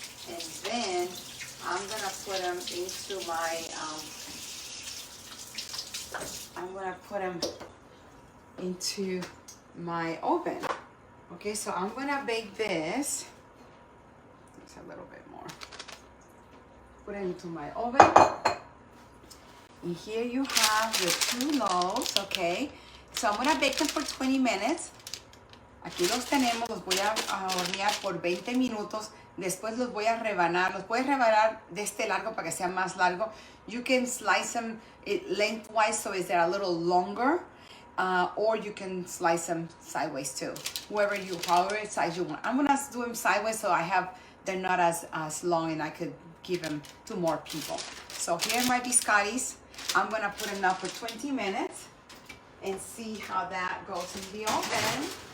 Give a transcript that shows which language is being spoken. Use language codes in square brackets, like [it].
[en] And then I'm gonna put them into my, into my oven. Okay, so I'm gonna bake this. It's a little bit more. Put it into my oven. And here you have the 2 loaves, okay? So I'm gonna bake them for 20 minutes. [es] Aquí los tenemos, los voy a hornear por 20 minutos. Después los voy a rebanar. Los puedes rebanar de este largo para que sea más largo. [en] You can slice them lengthwise so is they're a little longer. Or you can slice them sideways too. However size you want. I'm gonna do them sideways so they're not as long, and I could give them to more people. So here are my biscottis. I'm gonna put them up for 20 minutes and see how that goes in the oven.